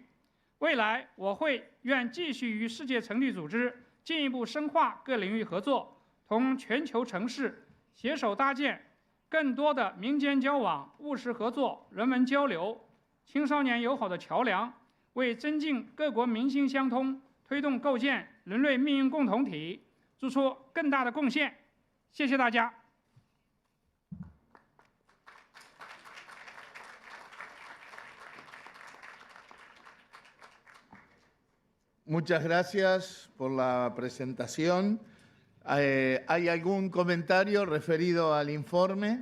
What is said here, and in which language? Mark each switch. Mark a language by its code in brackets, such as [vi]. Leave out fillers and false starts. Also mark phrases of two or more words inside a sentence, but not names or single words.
[zh] 未来，我愿继续与世界城际组织进一步深化各领域合作，同全球城市携手搭建更多的民间交往、务实合作、人文交流、青少年友好的桥梁，为增进各国民心相通、推动构建人类命运共同体做出更大的贡献。谢谢大家。 [es] Muchas gracias por la presentación. ¿Hay algún comentario referido al informe?